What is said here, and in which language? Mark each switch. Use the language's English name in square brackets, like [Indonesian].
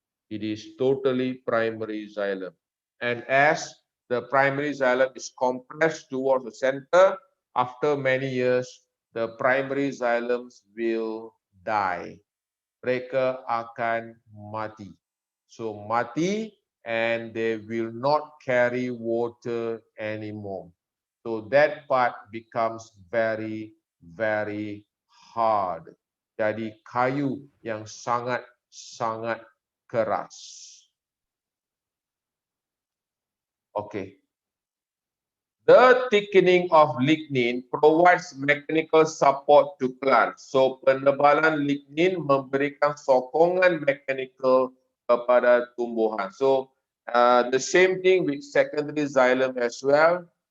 [English] It is totally primary xylem. And as the primary xylem is compressed towards the center, after many years, the primary xylems will die. [Malay] Mereka akan mati. So mati [English] and they will not carry water anymore. So that part becomes very, very hard. [Malay] Jadi kayu yang sangat keras. [English] Okay. The thickening of lignin provides mechanical support to plants. [Malay] So penebalan lignin memberikan sokongan mechanical kepada tumbuhan. [English] So the same thing with secondary xylem as well.